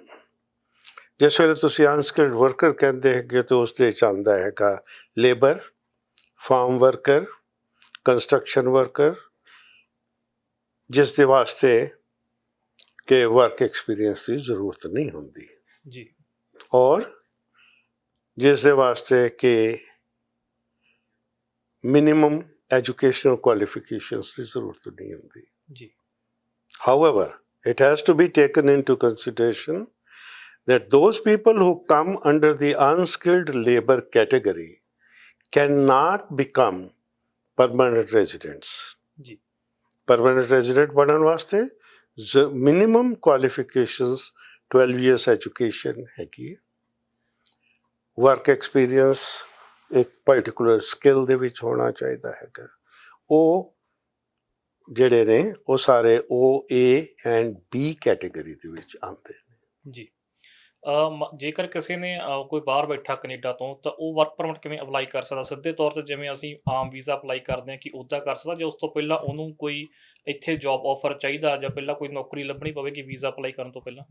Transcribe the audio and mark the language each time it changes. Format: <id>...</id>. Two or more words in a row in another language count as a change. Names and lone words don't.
<pa>ਜਿਸ ਵੇਲੇ ਤੁਸੀਂ</pa> <en>unskilled worker</en> <pa>ਕਹਿੰਦੇ ਹੈਗੇ ਤਾਂ ਉਸ ਦੇ ਵਿੱਚ ਆਉਂਦਾ ਹੈਗਾ ਲੇਬਰ,</pa> <en>farm worker, construction worker,</en> <pa>ਜਿਸ ਦੇ ਵਾਸਤੇ ਕਿ</pa> <en>work experience</en> <pa>ਦੀ ਜ਼ਰੂਰਤ ਨਹੀਂ ਹੁੰਦੀ, ਜੀ ਔਰ ਜਿਸ ਦੇ ਵਾਸਤੇ ਕਿ</pa> <en>minimum educational qualifications</en> <pa>ਦੀ ਜ਼ਰੂਰਤ ਨਹੀਂ ਹੁੰਦੀ। ਜੀ</pa> <en>However, it has to be taken into consideration that those people who come under the unskilled labor category cannot become permanent residents.</en> <pa>ਜੀ</pa> <en>Permanent resident</en> <pa>ਬਣਨ ਵਾਸਤੇ</pa> <en>minimum qualifications 12 years education</en> <pa>ਹੈਗੀ,</pa> <en>work experience</en> <pa>ਇੱਕ</pa> <en>particular skill</en> <pa>ਦੇ ਵਿੱਚ ਹੋਣਾ ਚਾਹੀਦਾ ਹੈਗਾ। ਉਹ ਜਿਹੜੇ ਨੇ ਉਹ ਸਾਰੇ ਉਹ</pa> <en>A and B category</en> <pa>ਦੇ ਵਿੱਚ ਆਉਂਦੇ ਨੇ। ਜੀ ਜੇਕਰ ਕਿਸੇ ਨੇ ਕੋਈ ਬਾਹਰ ਬੈਠਾ ਕੈਨੇਡਾ ਤੋਂ, ਤਾਂ ਉਹ</pa> <en>work permit</en> <pa>ਕਿਵੇਂ ਅਪਲਾਈ ਕਰ ਸਕਦਾ? ਸਿੱਧੇ ਤੌਰ ਤੇ ਜਿਵੇਂ ਅਸੀਂ ਆਮ</pa> <en>visa apply</en> <pa>ਕਰਦੇ ਹਾਂ ਕਿ ਉੱਦਾਂ ਕਰ ਸਕਦਾ, ਜਾਂ ਉਸ ਤੋਂ ਪਹਿਲਾਂ ਉਹਨੂੰ ਕੋਈ ਇੱਥੇ</pa> <en>job offer</en> <pa>ਚਾਹੀਦਾ, ਜਾਂ ਪਹਿਲਾਂ ਕੋਈ ਨੌਕਰੀ ਲੱਭਣੀ ਪਵੇਗੀ</pa> <en>visa apply</en> <pa>ਕਰਨ ਤੋਂ ਪਹਿਲਾਂ?</pa>